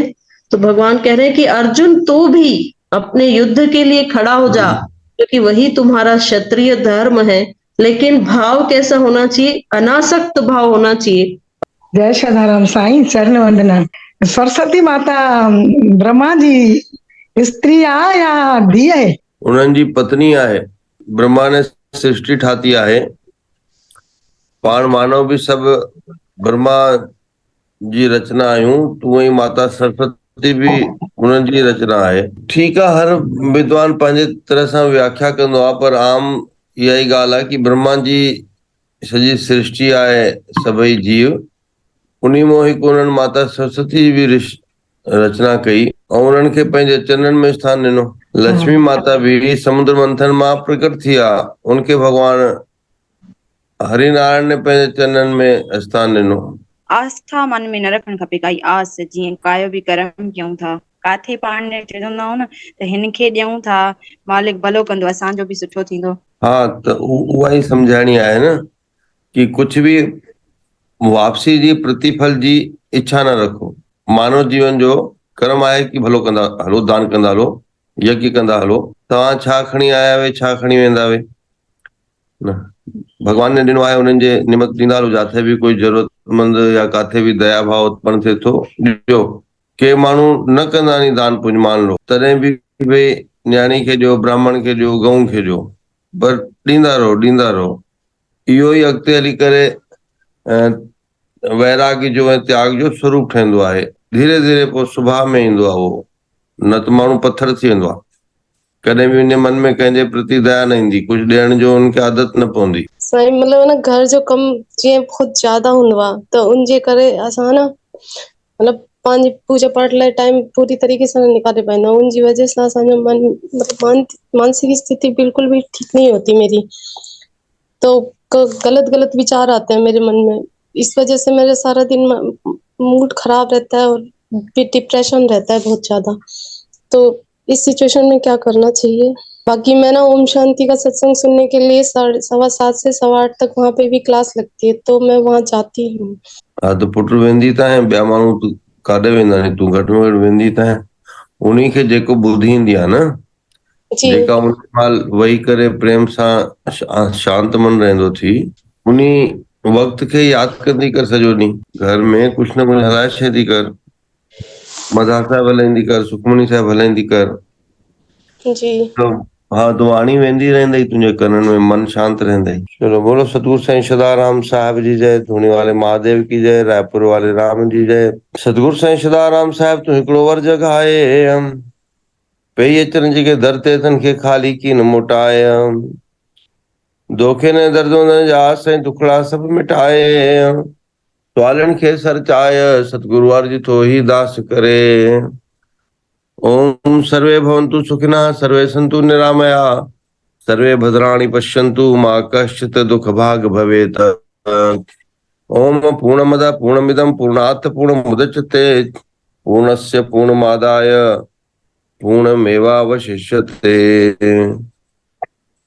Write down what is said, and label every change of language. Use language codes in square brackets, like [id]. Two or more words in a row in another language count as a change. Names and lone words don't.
[hi] तो भगवान कह रहे हैं कि अर्जुन तू भी अपने युद्ध के लिए खड़ा हो जा, क्योंकि वही तुम्हारा क्षत्रिय धर्म है। लेकिन भाव कैसा होना चाहिए? अनासक्त भाव होना चाहिए। [sd] जय सदाराम साईं, चरण वंदना। सरस्वती माता ब्रह्मा जी स्त्री आहे या धी आहे? उन्हनि जी पत्नी आहे। ब्रह्मा ने सृष्टि ठाती आहे। पाण मानव भी सभु ब्रह्मा जी रचना आहियूं, तूं ई माता सरस्वती भी उन्हनि जी रचना आहे। ठीकु आहे, हर विद्वान पंहिंजे तरह सां व्याख्या कंदो आहे, पर आम इहा ई ॻाल्हि आहे कि ब्रह्मा जी सॼी सृष्टि आहे सभई जीव, उन्ही मां हिकु उन्हनि माता सरस्वती जी भी रचना कई ऐं उन्हनि खे पंहिंजे चरणनि में स्थान ॾिनो। लक्ष्मी माता भी समुद्र मंथन मां प्रकट थी आहे, उनखे भगवान हरिनारायण ने पंहिंजे चरणनि में स्थान ॾिनो। आस्था मन में न रखण खपे काई आस, जीअं कायो बि कर्म कयूं था, काथे पाण ने चवंदा आहियूं न त हिन खे ॾियूं था, मालिक भलो कंदो, असांजो बि सुठो थींदो। हा, त उहा ई सम्झाइणी आहे न कि कुछ भी वापसी जी प्रतिफल जी इच्छा न रखो। मानव जीवन जो कर्म आहे कि भलो कंदा हलो, दान कंदा हलो, यज्ञ कंदा हलो, तव्हां छा खणी आया वे, छा खणी वेंदा वे न। भगवान ने ॾिनो आहे, उन्हनि जे निमित ॾींदा हलो, जिथे भी कोई ज़रूरतमंद या काथे भी दया भाव उत्पन्न थिए थो ॾियो। के माण्हू न कंदा नी दान पुण्य, मान लो, तॾहिं बि भई न्याणी खे ॾियो, ब्राह्मण खे ॾियो, गऊं खे ॾियो, पर ॾींदा रहो, ॾींदा रहो। इहो ई अॻिते हली करे वैराग्य जो ऐं त्याग जो स्वरूप ठहंदो आहे। धीरे धीरे पोइ सुभाउ में ईंदो आहे उहो, न त माण्हू पत्थर थी वेंदो आहे। कॾहिं बि उन मन में कंहिंजे प्रति दया न ईंदी, कुझु ॾियण जो उनखे आदत न पवंदी। साईं, मतलब न घर जो कम जीअं बहुत ज्यादा हूंदो आहे त उनजे करे असां न मतलब पंहिंजी पूजा पाठ लाइ टाइम पूरी तरीके से न निकाले पाएंदा, उनजी वजह से असांजो मन मतलब मानसिक स्थिति [hi] बिल्कुल भी ठीक नहीं होती मेरी। तो गलत गलत विचार आते हैं मेरे मन में, इस वजह से मेरे सारा दिन मूड खराब रहता है और डिप्रेशन रहता है बहुत ज्यादा। तो इस सिचुएशन में क्या करना चाहिए? बाकी मैं ना ओम शांति का सत्संग सुनने के लिए 7:15 से 8:15 तक वहाँ पे भी क्लास लगती है, तो मैं वहाँ जाती हूँ। [sd] हा, त पुट वेंदी त आहे, ॿिया माण्हू काॾे वेंदा आहिनि, तूं घटि में घटि वेंदी त आहे। उन्ही खे जेको ॿुधी ईंदी आहे न, जी जेका उन महिल वेही करे प्रेम सां शांत मन रहंदो थी, उन्ही वक़्त खे यादि कंदी कर सॼो ॾींहुं। घर में कुझु न कुझु हलाए छॾी कर, मज़ाक साहिब हलाईंदी कर, सुखमनी साहिब हलाईंदी कर। जी हाँ, तो वाणी वेंदी रहंदई तुंहिंजे कननि में, मन शांत रहंदई। चलो, बोलो सतगुरु साईं सदाराम साहिब जी जय, [hi] धूनी वाले महादेव की जय, [sd] रायपुर वाले राम जी जय। सतगुरु साईं सदाराम साहिब तूं हिकिड़ो वर जॻाए, पेई अचनि जेके दर ते अथनि खे ख़ाली की न मोटाए। दोखे ने दर्दों न जा साईं दुखड़ा सब मिटाए, सवालनि खे सर चाय, सतगुरु अर्ज थो ही दास करे। [sa] ओम सर्वे भवन्तु सुखिनः, सर्वे सन्तु निरामया, सर्वे भद्राणि पश्यन्तु मा कश्चित् दुःख भाग भवेत्। ओम पूर्णमदः पूर्णमिदं पूर्णात् पूर्णमुदच्यते, पूर्णस्य पूर्णमादाय पूर्णमेवावशिष्यते।